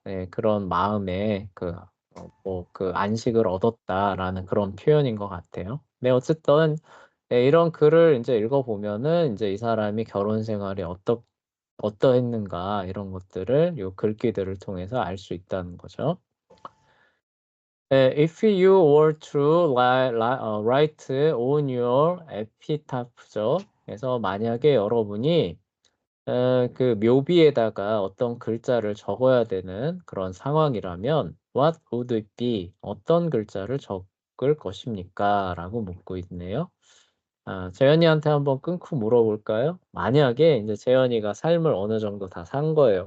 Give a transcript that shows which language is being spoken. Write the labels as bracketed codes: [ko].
[ko] 예, 그런 마음에 뭐 그 안식을 얻었다라는 그런 표현인 것 같아요. 네, 어쨌든 예, 이런 글을 이제 읽어보면은 이제 이 사람이 결혼 생활이 어떠했는가 이런 것들을 요 글귀들을 통해서 알 수 있다는 거죠. [en] If you were to write on your epitaph죠. [ko] 그래서 만약에 여러분이 그 묘비에다가 어떤 글자를 적어야 되는 그런 상황이라면 [en] What would it be? [ko] 어떤 글자를 적을 것입니까? 라고 묻고 있네요. 재현이한테 한번 끊고 물어볼까요? 만약에 이제 재현이가 삶을 어느 정도 다 산 거예요.